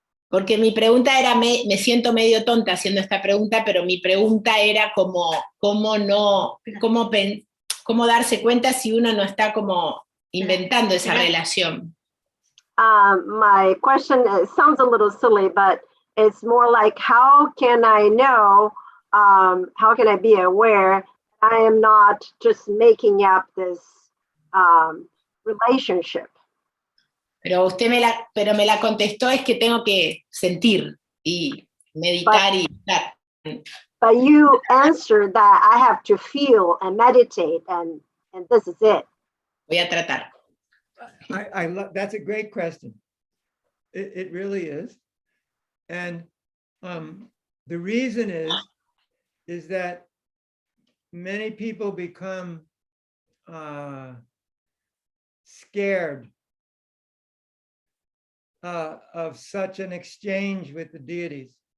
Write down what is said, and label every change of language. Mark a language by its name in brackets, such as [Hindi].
[Spanish] Porque mi pregunta era, me siento medio tonta haciendo esta pregunta, pero mi pregunta era cómo darse cuenta si uno no está como inventando esa relación. [English] My question sounds a little silly, but it's more like, how can I know, how can I be aware I am not just making up this relationship? [Spanish] Pero usted me la contestó, es que tengo que sentir y meditar y estar. [English] But you answered that I have to feel and meditate, and this is it. [Spanish] Voy a tratar. [English] I love, that's a great question. It really is. And the reason is that many people become scared of such an exchange with the deities.